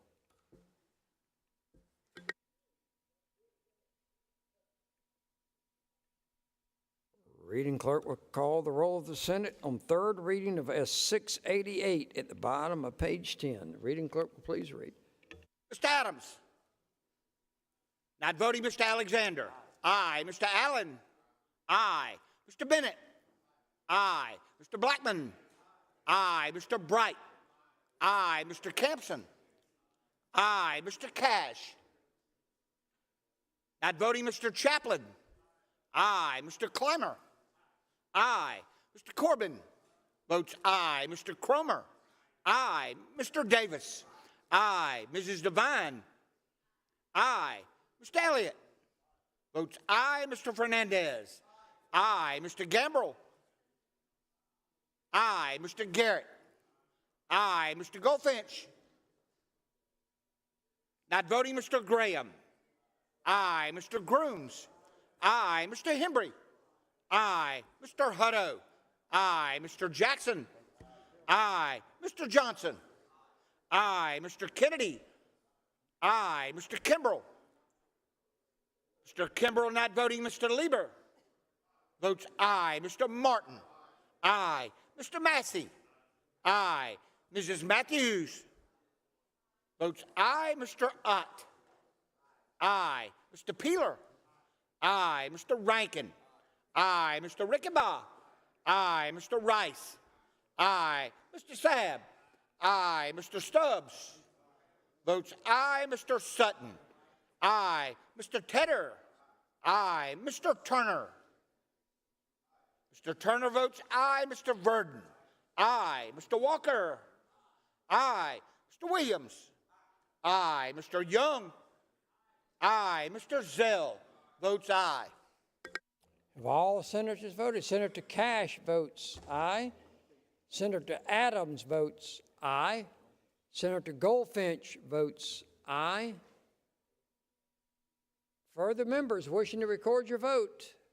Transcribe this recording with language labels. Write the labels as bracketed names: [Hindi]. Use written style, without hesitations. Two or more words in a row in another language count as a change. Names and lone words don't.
[English] Reading clerk will call the roll of the Senate on third reading of S688 at the bottom of page 10. Reading clerk will please read. Mr. Adams. Not voting, Mr. Alexander. Aye. Mr. Allen. Aye. Mr. Bennett. Aye. Mr. Blackman. Aye. Mr. Bright. Aye. Mr. Campson. Aye. Mr. Cash. Not voting, Mr. Chaplin. Aye. Mr. Clemmer. Aye. Mr. Corbin votes aye. Mr. Cromer. Aye. Mr. Davis. Aye. Mrs. Devine. Aye. Mr. Elliott votes aye. Mr. Fernandez. Aye. Mr. Gambrell. Aye. Mr. Garrett. Aye. Mr. Goldfinch. Not voting, Mr. Graham. Aye. Mr. Grooms. Aye. Mr. Hembry. Aye. Mr. Hutto. Aye. Mr. Jackson. Aye. Mr. Johnson. Aye. Mr. Kennedy. Aye. Mr. Kimbrell. Mr. Kimbrell not voting. Mr. Lieber votes aye. Mr. Martin. Aye. Mr. Massey. Aye. Mrs. Matthews votes aye. Mr. Ott. Aye. Mr. Peeler. Aye. Mr. Rankin. Aye. Mr. Rickenbaugh. Aye. Mr. Rice. Aye. Mr. Sabb. Aye. Mr. Stubbs votes aye. Mr. Sutton. Aye. Mr. Tedder. Aye. Mr. Turner. Mr. Turner votes aye. Mr. Verdon. Aye. Mr. Walker. Aye. Mr. Williams. Aye. Mr. Young. Aye. Mr. Zell votes aye. Have all senators voted? Senator Cash votes aye. Senator Adams votes aye. Senator Goldfinch votes aye. Further members wishing to record your vote?